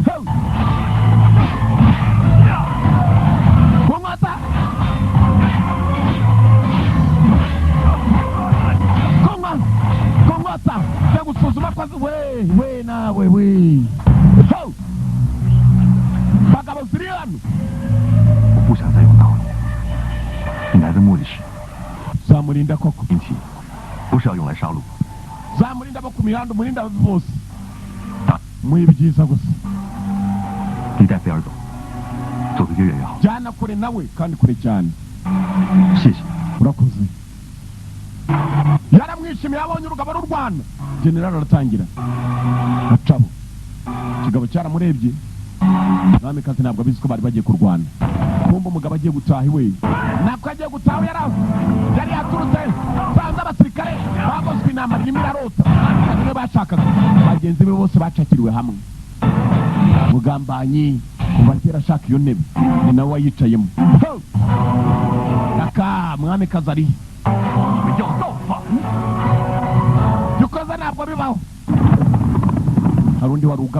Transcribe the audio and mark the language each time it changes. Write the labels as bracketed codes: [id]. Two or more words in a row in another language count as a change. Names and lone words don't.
[rw] kunkota kunkota yo gusuzuma kwazi we nawe we bagabo ziri hano [zh] 我不想再用刀了。你来的目的是 [rw] zamurinda koko [zh] 引起，不是要用来杀戮。 [rw] zamurinda abo ku mihanda umurinda bose muri byiza gusa [zh] 你带菲儿走，走得越远越好。 [rw] jyana kure nawe kandi kure cyane [zh] 谢谢。 [rw] urakoze yaramwishimiye abonye urugabo rurwana generali aratangira acabo ikigabo cyaramurebye umwamikazi ntabwo abizi ko bari bagiye kurwana kumva umugabo agiye gutaha iwe ntabwo agiye gutaha yari yaturutse sanze abasirikare bagozwe inama ririmo irarota umwamikazi niwe bashakaga bagenzi be bose bacakiriwe hamwe mugambanyi kuva kera ashaka iyo ntebe ni nawe wayicayemo aka mwamikazi ari [zh] 你们要造反？ [rw] dukoze ntabwo bibaho hari undi wari